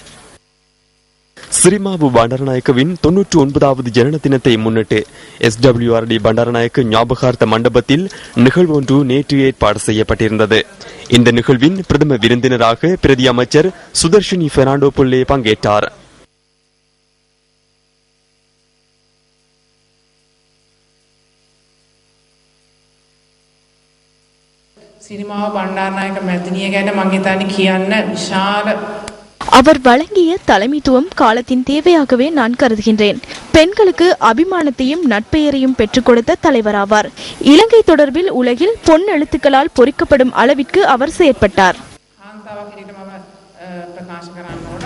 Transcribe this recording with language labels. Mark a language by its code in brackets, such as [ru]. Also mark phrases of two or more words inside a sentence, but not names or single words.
[ta] ஸ்ரீமாவு பண்டாரநாயக்கவின் 99வது ஜனன தினத்தை முன்னிட்டு SWRD பண்டாரநாயக்க ஞாபகார்த்த மண்டபத்தில் நிகழ்வு ஒன்று நேற்று ஏற்பாடு செய்யப்பட்டிருந்தது. இந்த நிகழ்வின் பிரதம விருந்தினராக பிரதி அமைச்சர் சுதர்ஷினி பெர்னாண்டோ புல்லே பங்கேற்றார். [si] සිරිමාව බණ්ඩාරනායක මැතිනිය ගැන මම හිතන්නේ කියන්න විශාල [ta] அவர் வழங்கிய தலைமைத்துவம் காலத்தின் தேவையாகவே நான் கருதுகின்றேன். பெண்களுக்கு அபிமானத்தையும் நட்பெயரையும் பெற்றுக் கொடுத்த தலைவராவார். இலங்கை தொடர்பில் உலகில் பொன் எழுத்துக்களால் பொறிக்கப்படும் அளவிற்கு அவர் செயற்பட்டார்.